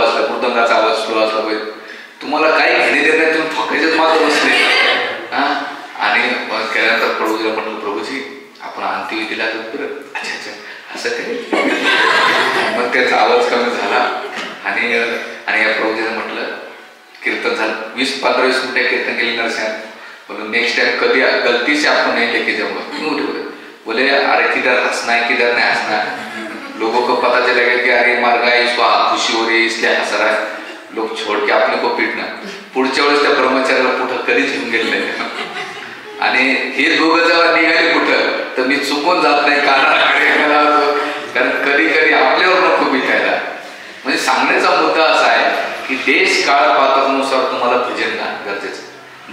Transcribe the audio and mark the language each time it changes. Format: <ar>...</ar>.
<mr>मृदंगाचा आवाज स्लो असला पाहिजे. तुम्हाला काही घेणे देत नाही, तुम्ही ठोकायचेच मात्र बसले. आणि केल्यानंतर प्रभूजीला म्हटलं, प्रभूजी आपण अंत्यविधीला बरं. अच्छा अच्छा असं काही. मग त्याचा आवाज कमी झाला आणि या प्रभूजीला म्हटलं कीर्तन झालं. 20-15-20 मिनिटं कीर्तन केले नरसिंह.</mr> <hi>बोलो नेक्स्ट टाइम कभी गलती से आपको नहीं लेके जाऊंगा. क्यों? बोले अरे किधर हंसना है किधर नहीं हंसना है. लोगों को पता चलेगा कि अरे मर गया, इसको खुशी हो रही है इसलिए हंस रहा है. लोक छोड़ के आपले को पिटणार.</hi> <mr>पुढच्या वेळेस त्या ब्रह्मचार्याला कुठं कधीच घेऊन गेले नाही. आणि हे दोघं जेव्हा निघाले कुठं तर मी चुकून जात नाही कारण कधी कधी आपल्यावर नको पिटायला. म्हणजे सांगण्याचा मुद्दा असा आहे की देश काळ पात्रानुसार तुम्हाला भजन गाणं गरजेचं.</mr>